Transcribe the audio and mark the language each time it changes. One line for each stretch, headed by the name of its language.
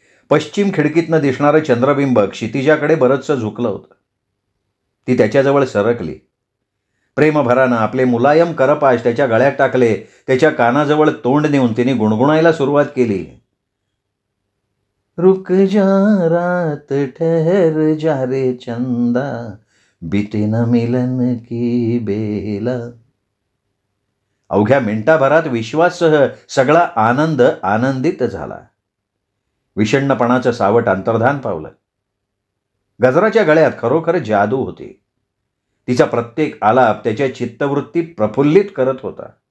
Marathi: पश्चिम खिडकीतनं दिसणारं चंद्रबिंब क्षितिजाकडे बरंचसं झुकलं होतं. ती त्याच्याजवळ सरकली. प्रेमभरानं आपले मुलायम करपाश त्याच्या गळ्यात टाकले. त्याच्या कानाजवळ तोंड नेऊन तिने गुणगुणायला सुरुवात केली.
Hindi: रुक जा रात ठहर जा रे चंदा, बीते न मिलन की बेला.
Marathi: अवघ्या मिनिटाभरात विश्वाससह सगळा आनंद आनंदित झाला. विषण्णपणाचं सावट अंतर्धान पावलं. गजराच्या गळ्यात खरोखर जादू होती. तिचा प्रत्येक आलाप त्याच्या चित्तवृत्ती प्रफुल्लित करत होता.